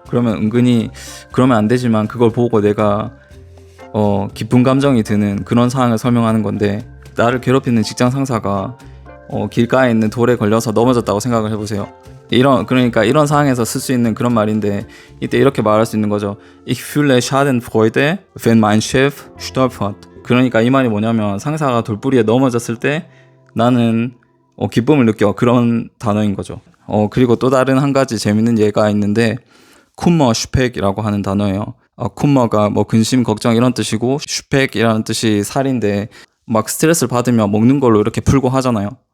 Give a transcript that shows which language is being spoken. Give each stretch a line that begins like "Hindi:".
Korean: 그러면 은근히 그러면 안 되지만 그걸 보고 내가 기쁜 감정이 드는 그런 상황을 설명하는 건데, 나를 괴롭히는 직장 상사가 길가에 있는 돌에 걸려서 넘어졌다고 생각을 해보세요. 그러니까 이런 상황에서 쓸 수 있는 그런 말인데, 이때 이렇게 말할 수 있는 거죠.
German: Ich fühle Schadenfreude, wenn mein Chef stolpert.
Korean: 그러니까 이 말이 뭐냐면, 상사가 돌부리에 넘어졌을 때 나는 기쁨을 느껴, 그런 단어인 거죠. 그리고 또 다른 한 가지 재밌는 예가 있는데, 쿰머 슈펙이라고 하는 단어예요. 쿰머가 뭐 근심, 걱정 이런 뜻이고, 슈펙이라는 뜻이 살인데, 막 스트레스를 받으면 먹는 걸로 이렇게 풀고 하잖아요.